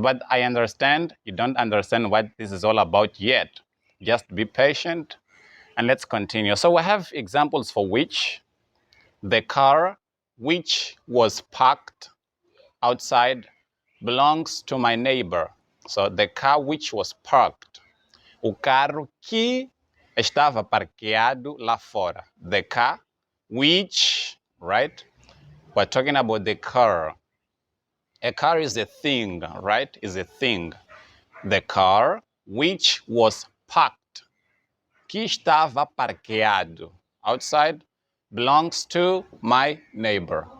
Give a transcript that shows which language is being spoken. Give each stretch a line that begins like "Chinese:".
English: But I understand you don't understand what this is all about yet. Just be patient and let's continue. So we have examples for which. The car which was parked outside belongs to my neighbor. So the car which was parked.
Portuguese: O carro que estava parqueado lá fora.
English: The car which, right? We're talking about the car. A car is a thing, right? Is a thing. The car which was parked,
Portuguese: que estava parqueado
English: outside, belongs to my neighbor.